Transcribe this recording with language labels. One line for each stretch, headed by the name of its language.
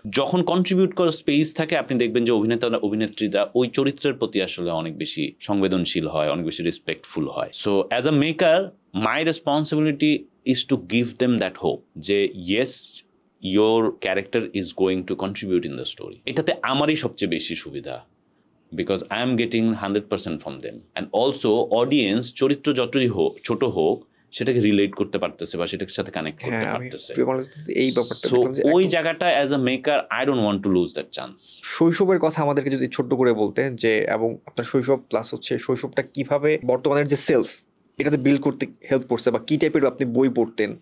Bangla: যখন কন্ট্রিবিউট করার স্পেস থাকে, আপনি দেখবেন যে অভিনেতা অভিনেত্রীরা ওই চরিত্রের প্রতি আসলে অনেক বেশি সংবেদনশীল হয়, অনেক বেশি রেসপেক্টফুল হয়।
English: So as a maker, my responsibility is to give them that hope যে yes, your character is going to contribute in the story.
Bangla: এটাতে আমারই সবচেয়ে বেশি সুবিধা,
English: because I am getting 100% from them.
Bangla: And also audience চরিত্র যতই হোক, ছোট হোক, সেটাকে রিলেট করতে পারতেছে বা সেটার সাথে কানেক্ট করতে পারতেছে। এই ব্যাপারটা
English: ওই জায়গাটা as a maker I don't want to lose that chance.
Bangla: শৈশবের কথা আমাদেরকে যদি ছোট্ট করে বলতেন যে, এবং আপনার শৈশব প্লাস হচ্ছে শৈশবটা কিভাবে বর্তমানের যে সেলফ এটাতে বিল্ড করতে হেল্প করছে, বা কি টাইপের আপনি বই পড়তেন?